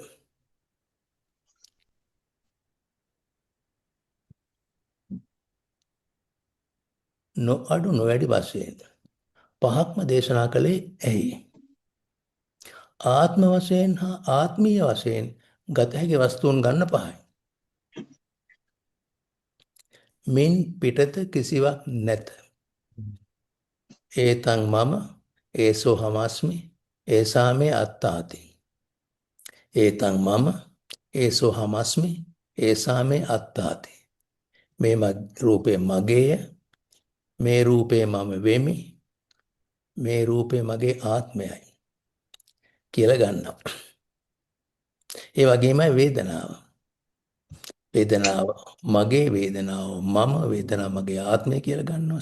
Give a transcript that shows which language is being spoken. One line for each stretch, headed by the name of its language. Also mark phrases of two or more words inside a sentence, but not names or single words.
Sinhala: නොඅඩු නොවැඩි වශයෙන් පහක්ම දේශනා කළේ ඇයි? ආත්ම වශයෙන් හා ආත්මීය වශයෙන් ගත හැකි වස්තුන් ගන්න පහයි. මින් පිටත කිසිවක් නැත.
Pali: ඒතං මම ඒසෝ හමස්මි ඒසාමේ අත්තාති. ඒතං මම ඒසෝ හමස්මි ඒසාමේ අත්තාති.
Sinhala: මේ රූපේ මගේය. මේ රූපේ මම වෙමි. මේ රූපේ මගේ ආත්මයයි කියලා ගන්නවා. ඒ වගේමයි වේදනාව. වේදනාව මගේ වේදනාව මම වේදනාව මගේ ආත්මය කියලා ගන්නවා.